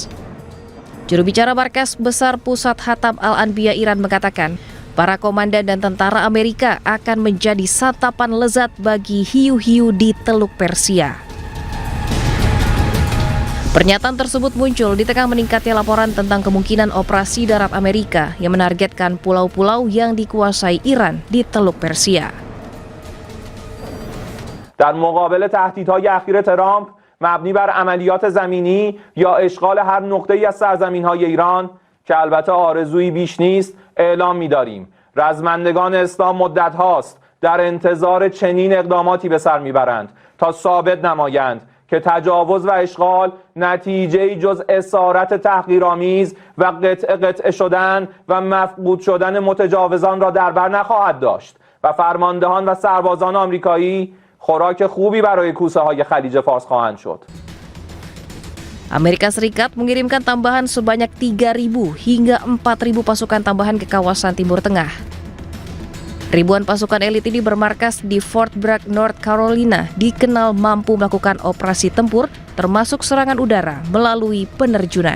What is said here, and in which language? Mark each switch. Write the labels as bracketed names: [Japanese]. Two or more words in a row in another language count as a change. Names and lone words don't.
[Indonesian] Juru bicara Markas Besar Pusat Hatam Al-Anbiya Iran mengatakan, para komandan dan tentara Amerika akan menjadi santapan lezat bagi hiu-hiu di Teluk Persia. Pernyataan tersebut muncul di tengah meningkatnya laporan tentang kemungkinan operasi darat Amerika yang menargetkan pulau-pulau yang dikuasai Iran di Teluk Persia. [Persian] در مقابل تهدیدهای اخیر ترامپ مبنی بر عملیات زمینی یا اشغال هر نقطه‌ای از سرزمین‌های ایران که البته آرزویی بیش نیست اعلام می‌داریم رزمندگان اسلام مدت هاست در انتظار چنین اقداماتی به سر میبرند تا ثابت نمایند که تجاوز و اشغال نتیجه‌ای جز اسارت تحقیرآمیز و قطعه شدن و مفقود شدن متجاوزان را در بر نخواهد داشت و فرماندهان و سربازان آمریکایی خوراک خوبی برای کوسه های خلیج فارس خواهند شد. [Indonesian] Amerika Serikat mengirimkan tambahan sebanyak 3.000 hingga 4.000 pasukan tambahan ke kawasan Timur Tengah. Ribuan pasukan elit ini bermarkas di Fort Bragg, North Carolina, dikenal mampu melakukan operasi tempur termasuk serangan udara melalui penerjunan.